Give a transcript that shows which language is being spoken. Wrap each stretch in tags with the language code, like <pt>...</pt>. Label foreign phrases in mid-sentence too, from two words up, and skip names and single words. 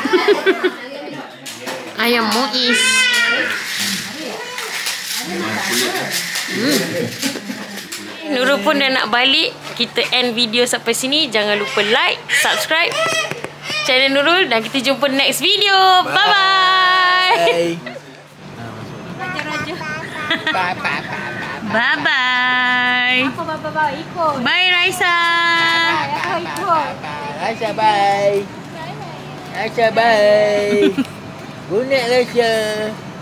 <ms>Ayam Muiz. Nurul pun dah nak balik. Kita</ms> <en>end video</en> <ms>sampai sini. Jangan lupa</ms> <en>like, subscribe channel</en> <ms>Nurul dan kita jumpa</ms> <en>next video. Bye-bye. Bye-bye. Bye Raisa. Raisa bye. Raisa bye. Good night Raisa.</en>